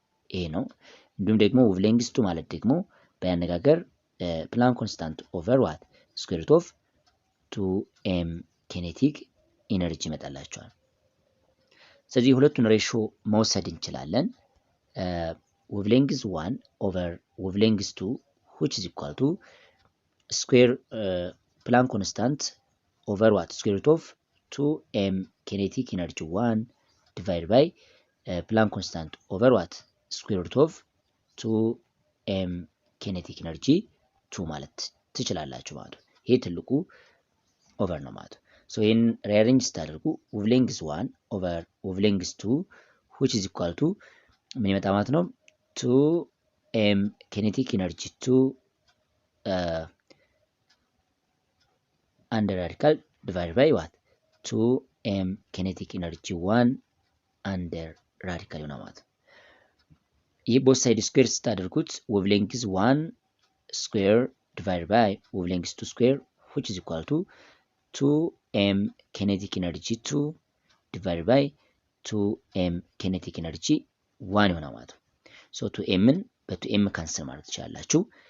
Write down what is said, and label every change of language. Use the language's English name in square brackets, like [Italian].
[Amharic] ይሄ ነው። እንዲሁም ደግሞ ዌቭሌንግዝ 2 ማለት ደግሞ በያነጋገር ፕላንክ ኮንስታንት ኦቨር ዋት ስኩዌር ሩት ኦፍ 2m ኬኔቲክ ኢነርጂ ይመጣላቸዋል። ስለዚህ ሁለቱን ሬሾ መውሰድ እንችላለን። ዌቭሌንግዝ 1 ኦቨር ዌቭሌንግዝ 2 [English] which is equal to [Amharic] ስኩዌር ፕላንክ ኮንስታንት ኦቨር ዋት ስኩዌር ሩት ኦፍ [English] 2m kinetic energy 1 divided by Planck constant over what? Square root of 2m kinetic energy 2 [Amharic] ማለት ትችላላችሁ ማለት ነው። ይሄ ትልቁ ኦቨር ነው ማለት ነው። ሶ ይሄን ሪአሬንጅ ስታደርጉ ዌቭሌንግዝ 1 ኦቨር ዌቭሌንግዝ 2 [English] which is equal to [Amharic] ምን ይመጣ ማለት ነው? [English] 2m kinetic energy 2 under radical divided by what? 2m kinetic energy 1 under radical [Amharic] ይሆናል ማለት ነው። ይህ ቦት ሳይድ ስኩዌር ስታደርጉት ዌቭሌንግዝ 1 ስኩዌር [English] divided by wavelength 2 square which is equal to 2m kinetic energy 2 divided by 2m kinetic energy 1 [Amharic] ይሆናል ማለት ነው። ሶ 2mን በ2m ካንሰል ማለት ትችላላችሁ።